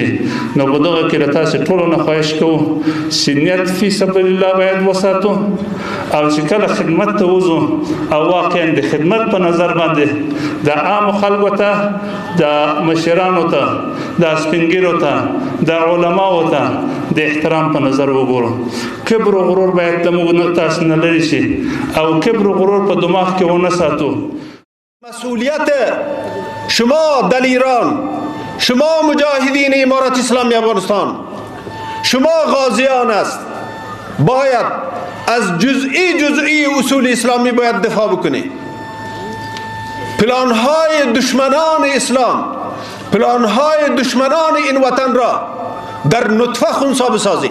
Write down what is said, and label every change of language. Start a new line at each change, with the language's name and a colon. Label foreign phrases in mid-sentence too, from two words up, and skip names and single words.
Pashto: نو په دغه کې له تاسې ټولو نه خواهش کوو چې نیت
Arabic: فی سبیل الله
Pashto: باید وساتو او چې کله خدمت ته وځو او واقعا د خدمت په نظر باندې د عام خلکو ته، د مشرانو ته، د سپینګیرو ته، د علماو ته د احترام په نظر وګورو. کبر و غرور باید د موږ تاسو نه لرې شي او کبر و غرور په دماغ کې ونه ساتو.
Persian: مسئولیت شما در ایران، شما مجاهدین امارت اسلامی افغانستان، شما غازیان است، باید از جزئی اصول اسلامی باید دفاع بکنی. پلانهای دشمنان اسلام، پلانهای دشمنان این وطن را در نطفه خنثی بسازی.